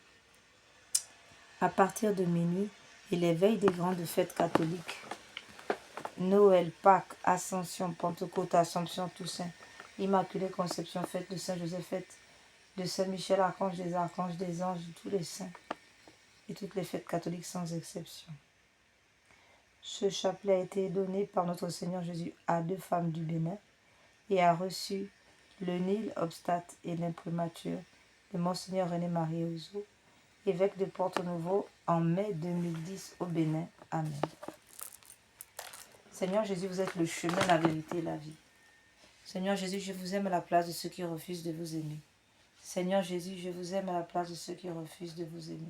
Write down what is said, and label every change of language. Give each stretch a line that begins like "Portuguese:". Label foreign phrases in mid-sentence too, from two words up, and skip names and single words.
French: à partir de minuit, et les veilles des grandes fêtes catholiques, Noël, Pâques, Ascension, Pentecôte, Assomption, Toussaint, Immaculée Conception, fête de Saint-Joseph, fête de Saint-Michel, archange des archanges, des anges, de tous les saints, et toutes les fêtes catholiques sans exception. Ce chapelet a été donné par notre Seigneur Jésus à 2 femmes du Bénin et a reçu le
Latin: Nil obstate
French: et l'imprimature de Monseigneur René-Marie Ouzou, évêque de Porto-Novo, en mai 2010 au Bénin. Amen. Seigneur Jésus, vous êtes le chemin, la vérité et la vie. Seigneur Jésus, je vous aime à la place de ceux qui refusent de vous aimer. Seigneur Jésus, je vous aime à la place de ceux qui refusent de vous aimer.